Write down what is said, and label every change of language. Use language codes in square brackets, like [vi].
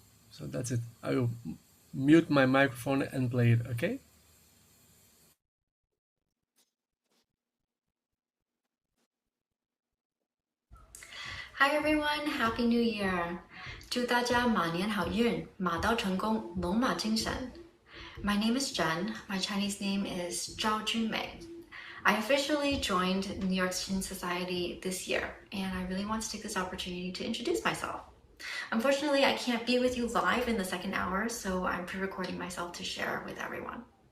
[en] So that's it. I will mute my microphone and play it. Okay. Hi everyone, Happy New Year! [zh] 祝大家马年好运，马到成功，龙马精神。 [en] My name is Jen. My Chinese name is Zhao Junmei. I officially joined New York's Chin Society this year, and I really want to take this opportunity to introduce myself. Unfortunately, I can't be with you live in the second hour, so I'm pre-recording myself to share with everyone.